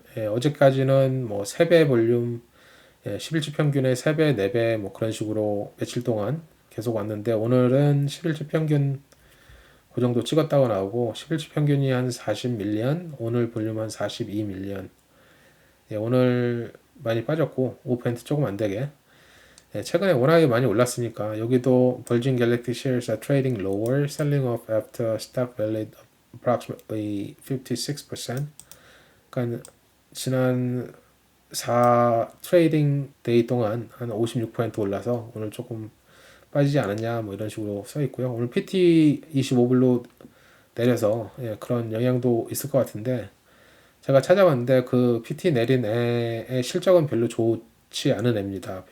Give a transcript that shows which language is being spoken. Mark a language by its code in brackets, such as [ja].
[ko] 예, 어제까지는 뭐 3배 볼륨, 예, 11주 평균의 3배, 4배 뭐 그런 식으로 며칠 동안 계속 왔는데 오늘은 11주 평균 그 정도 찍었다고 나오고 11주 평균이 한 40밀리언, 오늘 볼륨 한 42밀리언. 예, 오늘 많이 빠졌고 5% 조금 안 되게 예, 최근에 워낙에 많이 올랐으니까 여기도 [en] Virgin Galactic shares are trading lower, selling off after stock valued approximately 56%. [ko] 그러니까 지난 4 트레이딩 데이 동안 한 56% 올라서 오늘 조금 빠지지 않았냐 뭐 이런 식으로 써 있고요. 오늘 PT 25불로 내려서 예, 그런 영향도 있을 것 같은데 제가 찾아봤는데 그 PT 내린 애의 실적은 별로 좋지 않은 애입니다.